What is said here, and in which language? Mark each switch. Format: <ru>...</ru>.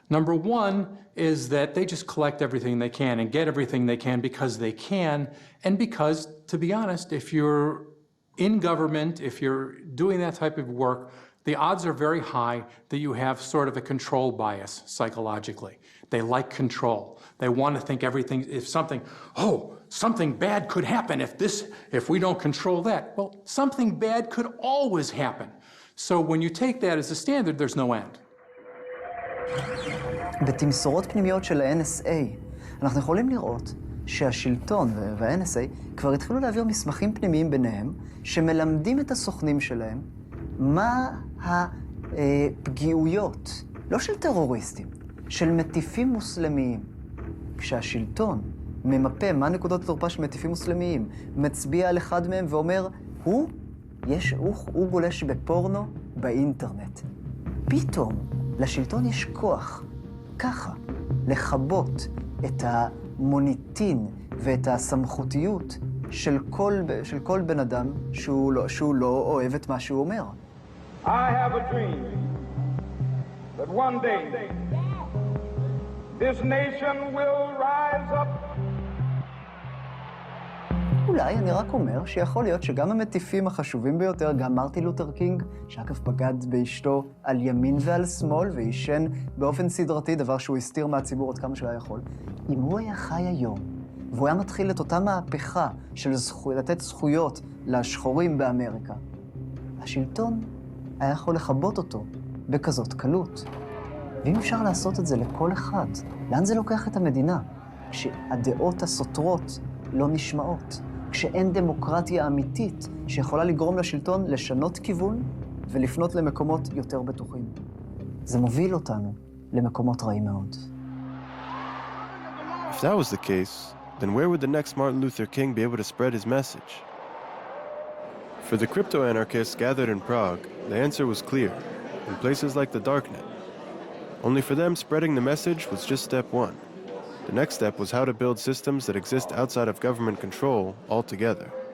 <en>Number one is that they just collect everything they can and get everything they can because they can, and because, to be honest, if you're in government, if you're doing that type of work, the odds are very high that you have sort of a control bias psychologically. They like control. They want to think everything, if something bad could happen if we don't control that. Well, something bad could always happen. So when you take that as a standard, there's no end.</en> <he>בתמסורות פנימיות של ה-NSA, אנחנו יכולים לראות שהשלטון וה-NSA כבר התחילו להעביר מסמכים פנימיים ביניהם, שמלמדים את הסוכנים שלהם מה הפגיעויות, לא של טרוריסטים, של מטיפים מוסלמיים. כשהשלטון ממפה מה נקודות התורפה של מטיפים מוסלמיים, מצביע על אחד מהם ואומר, הוא גולש בפורנו באינטרנט. פתאום לשלטון יש כוח, ככה, לכבות את המוניטין ואת הסמכותיות של כל בן אדם שהוא לא אוהב את מה שהוא אומר.</he> <en>I have a dream that one day this nation will rise up.</en> <he>אולי אני רק אומר שיכול להיות שגם המטיפים החשובים ביותר, גם מרטין לותר קינג, שאגב בגד באשתו על ימין ועל שמאל ועישן באופן סדרתי, דבר שהוא הסתיר מהציבור עד כמה שהוא היה יכול, אם הוא היה חי היום, והוא היה מתחיל את אותה מהפכה של לתת זכויות לשחורים באמריקה, השלטון היה יכול לכבות אותו בכזאת קלות. ואם אפשר לעשות את זה לכל אחד, לאן זה לוקח את המדינה? כשהדעות הסותרות לא נשמעות, כשאין דמוקרטיה אמיתית שיכולה לגרום לשלטון לשנות כיוון ולפנות למקומות יותר בטוחים. זה מוביל אותנו למקומות רעים מאוד.</he> <en>If that was the case, then where would the next Martin Luther King be able to spread his message? For the crypto-anarchists gathered in Prague, the answer was clear, in places like the darknet. Only for them, spreading the message was just step one. The next step was how to build systems that exist outside of government control altogether.</en>